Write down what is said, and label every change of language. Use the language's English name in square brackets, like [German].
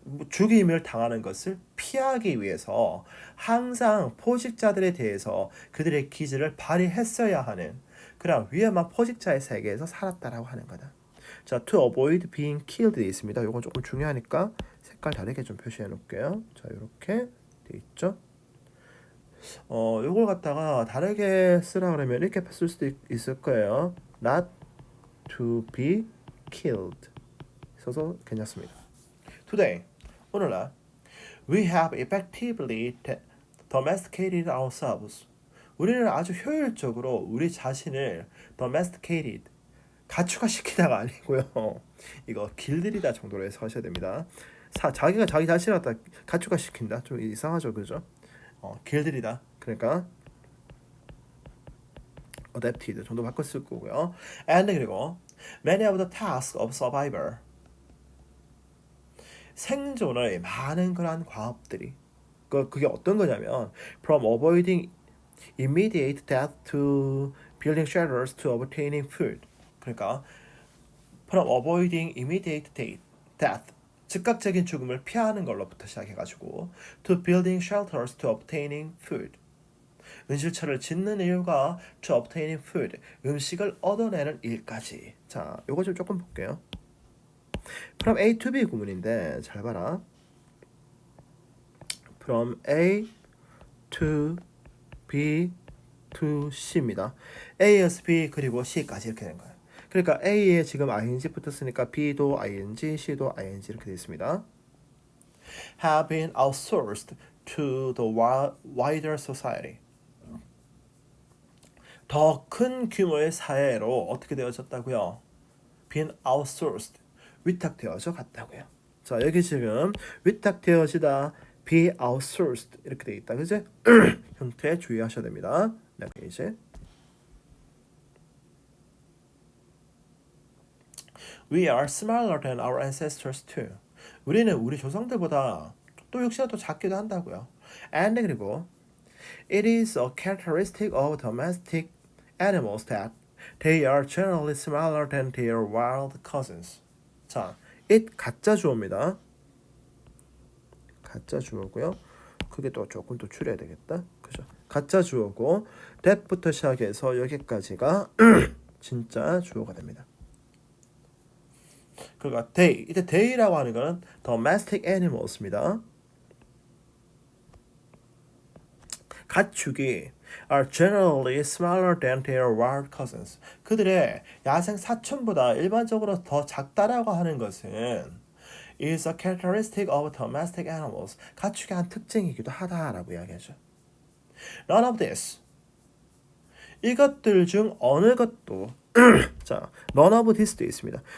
[Korean] 죽임을 당하는 것을 피하기 위해서 항상 포식자들에 대해서 그들의 기질을 발휘했어야 하는 그런 위험한 포식자의 세계에서 살았다라고 하는 거다. 자, [English] to avoid being killed [Korean] 되어 있습니다. 이건 조금 중요하니까 색깔 다르게 좀 표시해 놓을게요. 자, 이렇게 되어 있죠. 요걸 갖다가 다르게 쓰라 그러면 이렇게 쓸 수도 있을 거예요. [English] Not to be killed. [Korean] 써서 괜찮습니다. [English] Today, [Korean] 오늘날 [English] we have effectively domesticated ourselves. [Korean] 우리는 아주 효율적으로 우리 자신을 domesticated, 가축화시키다가 아니고요. 이거 길들이다 정도로 해서 하셔야 됩니다. 자기가 자기 자신을 갖다 가축화시킨다. 좀 이상하죠, 그죠? 길들이다. 그러니까 adapted 정도 바꿔 쓸 거고요. [English] And [Korean] 그리고 [English] many of the tasks of survival. [Korean] 생존의 많은 그러한 과업들이 그게 어떤 거냐면 [English] from avoiding immediate death to building shelters to obtaining food. [Korean] 그러니까 [English] from avoiding immediate death [Korean] 즉각적인 죽음을 피하는 걸로부터 시작해가지고 [English] to building shelters to obtaining food [Korean] 은실처를 짓는 이유가 [English] to obtain food, [Korean] 음식을 얻어내는 일까지. 자, 요거 좀 조금 볼게요. from A to B 구문인데 잘 봐라. from A to B to C입니다. A에서 B 그리고 C까지 이렇게 된 거예요. 그러니까 A에 지금 ing 붙었으니까 B도 ing, C도 ing 이렇게 되어 있습니다. [English] have been outsourced to the wider society. [Korean] 더 큰 규모의 사회로 어떻게 되어졌다고요? [English] been outsourced. [Korean] 위탁되어져 갔다고요. 자, 여기 지금 위탁되어지다, [English] be outsourced [Korean] 이렇게 돼 있다. 그죠? 형태 주의하셔야 됩니다. 네, 페이지. [English] We are smaller than our ancestors too. [Korean] 우리는 우리 조상들보다 또 역시나 또 작기도 한다고요. [English] And [Korean] 그리고 [English] it is a characteristic of domestic animals that they are generally smaller than their wild cousins. [Korean] 자, it 가짜 주어입니다. 가짜 주어고요. 그게 또 조금 또 줄여야 되겠다. 그죠? 가짜 주어고 that부터 시작해서 여기까지가 진짜 주어가 됩니다. 그러니까 they, 이때 they라고 하는 거는 domestic animals입니다. 가축이 [English] are generally smaller than their wild cousins. [Korean] 그들의 야생 사촌보다 일반적으로 더 작다라고 하는 것은 [English] is a characteristic of domestic animals. [Korean] 가축의 한 특징이기도 하다라고 이야기하죠. [English] None of this. [Korean] 이것들 중 어느 것도 자, [English] none of this [Korean] 도 있습니다.